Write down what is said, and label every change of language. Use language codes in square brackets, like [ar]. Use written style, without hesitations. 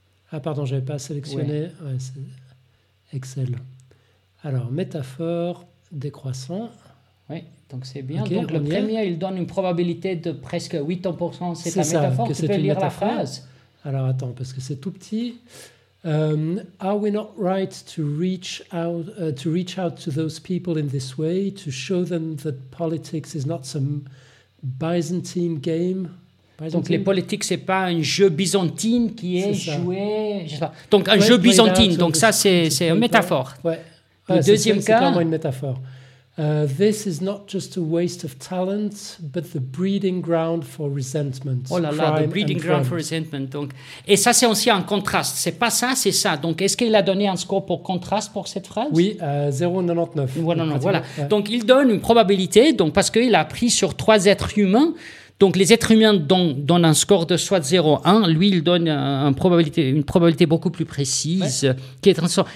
[fr] Ah pardon, je n'avais pas sélectionné. Ouais, c'est Excel. Alors, métaphore décroissant. Oui, donc c'est bien. Okay, donc le premier, il donne une probabilité de presque 80%. C'est ta métaphore, que tu peux lire la phrase. Alors attends, parce que c'est tout petit. [en] Are we not right to reach out to those people in this way, to show them that politics is not some Byzantine game? [fr] Donc, les politiques, ce n'est pas un jeu byzantine qui est joué. Donc, un jeu byzantine. Donc, ça, c'est une métaphore. Ouais. Le deuxième cas. C'est clairement une métaphore. [en] This is not just a waste of talent, but the breeding ground for resentment. [fr] Oh là là, [en] the breeding ground for resentment. [fr] Donc, et ça, c'est aussi un contraste. Ce n'est pas ça, c'est ça. Donc, est-ce qu'il a donné un score pour contraste pour cette phrase? Oui, 0,99. Voilà. Ouais. Donc, il donne une probabilité, donc, parce qu'il a pris sur 3 êtres humains. Donc, les êtres humains donnent un score de soit 0,1. Lui, il donne une probabilité beaucoup plus précise. Ouais. Qui est un sort.